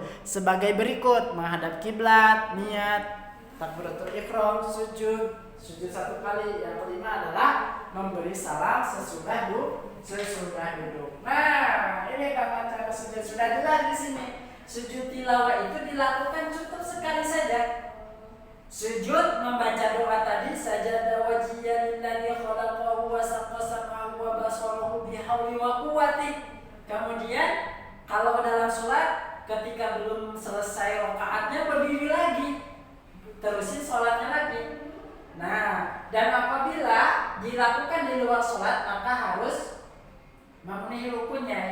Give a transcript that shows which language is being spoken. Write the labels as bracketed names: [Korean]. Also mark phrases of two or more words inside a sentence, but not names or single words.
[Indonesian] Sebagai berikut: menghadap kiblat, niat, takbiratul ihram, sujud 1 kali. Yang kelima adalah memberi salam sesudah duduk. Nah, ini kapan cara sujud sudah jelas di sini. Sujud tilawah itu dilakukan cukup sekali saja. Sujud membaca doa tadi, [Arabic] سجد وجهي للذي خلقه وشق سمعه وبصره بحوله وقوته. [Indonesian] Kemudian kalau dalam sholat, ketika belum selesai rakaatnya berdiri lagi, terusin sholatnya lagi. Nah, dan apabila dilakukan di luar sholat, maka harus memenuhi rukunnya.